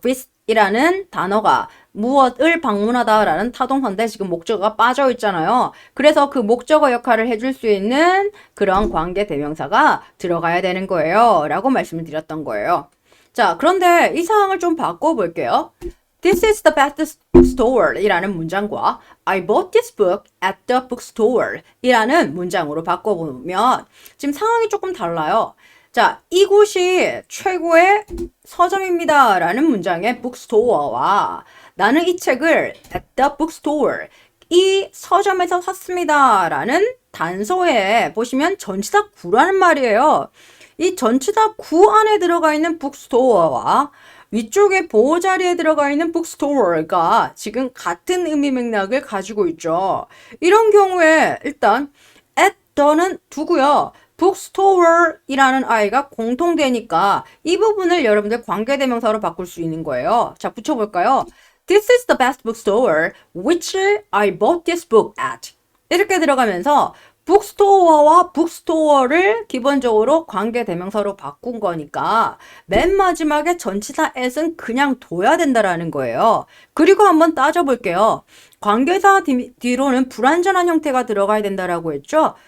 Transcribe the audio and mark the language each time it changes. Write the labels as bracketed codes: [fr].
[ko] visit이라는 단어가 무엇을 방문하다라는 타동사인데 지금 목적어가 빠져 있잖아요. 그래서 그 목적어 역할을 해줄 수 있는 그런 관계 대명사가 들어가야 되는 거예요. 라고 말씀을 드렸던 거예요. 자, 그런데 이 상황을 좀 바꿔볼게요. [en] This is the best bookstore [ko] 이라는 문장과 [en] I bought this book at the bookstore [ko] 이라는 문장으로 바꿔보면 지금 상황이 조금 달라요. 자, 이곳이 최고의 서점입니다 라는 문장의 bookstore와 나는 이 책을 [en] at the bookstore [ko] 이 서점에서 샀습니다 라는 단서에 보시면 전치사 구라는 말이에요. 이 전치사 구 안에 들어가 있는 bookstore와 위쪽에 보호자리에 들어가 있는 bookstore가 지금 같은 의미 맥락을 가지고 있죠. 이런 경우에 일단 at the는 두고요. bookstore이라는 아이가 공통되니까 이 부분을 여러분들 관계대명사로 바꿀 수 있는 거예요. 자, 붙여볼까요? [en] This is the best bookstore which I bought this book at. [ko] 이렇게 들어가면서 bookstore와 bookstore를 기본적으로 관계대명사로 바꾼 거니까 맨 마지막에 전치사 at은 그냥 둬야 된다라는 거예요. 그리고 한번 따져볼게요. 관계사 뒤로는 불완전한 형태가 들어가야 된다라고 했죠?